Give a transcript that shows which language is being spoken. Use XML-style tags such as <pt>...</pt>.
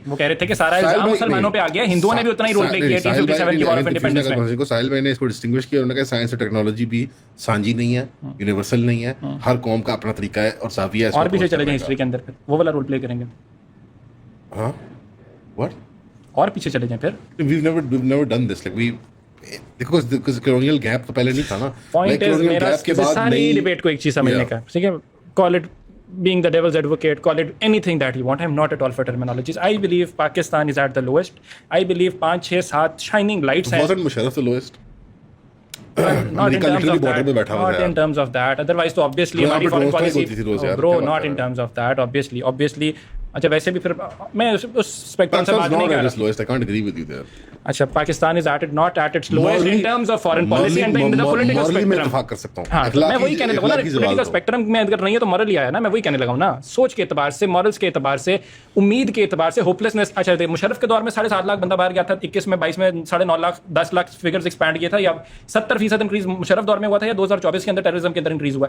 <hi>वो कह रहे थे कि सारा इल्जाम मुसलमानों पे आ गया, हिंदुओं ने भी उतना ही रोल प्ले किया 1857 की वॉर ऑफ इंडिपेंडेंस में. साहिल भाई ने इसको डिस्टिंग्विश किया, उन्होंने कहा साइंस और टेक्नोलॉजी भी सांझी नहीं है, यूनिवर्सल नहीं है, हर कौम का अपना तरीका है और जाविया है. और पीछे चले जाएं हिस्ट्री के अंदर, फिर वो वाला रोल प्ले करेंगे. हां, व्हाट? और पीछे चले जाएं फिर.</hi> <en>we've never done this, like we, because colonial gap</en> <hi>तो पहले नहीं था ना. पॉइंट इज मेरा सारी डिबेट को एक चीज समझने का, ठीक है, call it</hi> <en>being the devil's advocate, call it anything that you want. I'm not at all for terminologies. I believe Pakistan is at the lowest. I believe 5, 6, 7 shining lights. Wasn't Musharraf the lowest? Not in terms of that. Not in terms of that. Otherwise, तो obviously हमारी foreign policy. Bro, not in terms of that. Obviously.</en> <hi>अच्छा, वैसे भी फिर मैं उस spectrum से बात नहीं कर रहा.</hi> <en>I can't agree with you there. अच्छा, Pakistan is not at its lowest in terms of foreign policy and in the political spectrum.</en> <hi>मैं इत्तेफाक कर सकता हूँ. हाँ, मैं वही कहने लगा ना, पॉलिटिकल स्पेक्ट्रम में अगर नहीं है तो मॉरल ही आया ना. मैं वही कहने लगा हूँ ना, सोच के एतबार से, मॉरल्स के एतबार से, उम्मीद के एतबार से, होपलेसनेस. अच्छा, मुशर्रफ के दौर में 7.5 लाख बंदा बाहर गया था, 21 में 22 में 9.5 लाख 10 लाख फिगर्स एक्सपैंड किया था, या 70% इंक्रीज मुशर्रफ दौर में हुआ था, या 2024 के अंदर टेररिज्म के अंदर इंक्रीज हुआ.</hi>